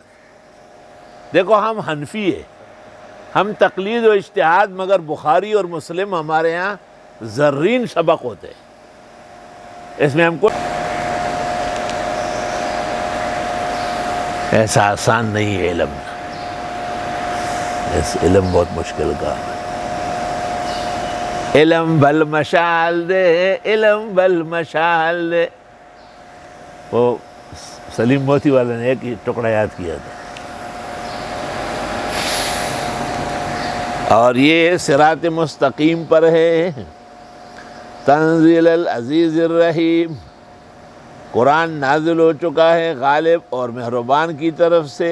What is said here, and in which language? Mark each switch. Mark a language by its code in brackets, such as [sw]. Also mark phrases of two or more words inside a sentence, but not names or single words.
[ur] دیکھو ہم حنفی ہیں، ہم تقلید و اجتہاد، مگر بخاری اور مسلم ہمارے ہاں زرین سبق ہوتے ہیں، اس میں ہم کو ایسا آسان نہیں ہے علم، اس علم بہت مشکل کام ہے۔ [ps] علم بل مشال دے، علم بل مشال دے، [ur] وہ سلیم موتی والے نے ایک ہی ٹکڑا یاد کیا تھا۔ اور یہ صراط مستقیم پر ہے، [ar] تنزیل العزیز الرحیم، [ur] قرآن نازل ہو چکا ہے غالب اور مہربان کی طرف سے۔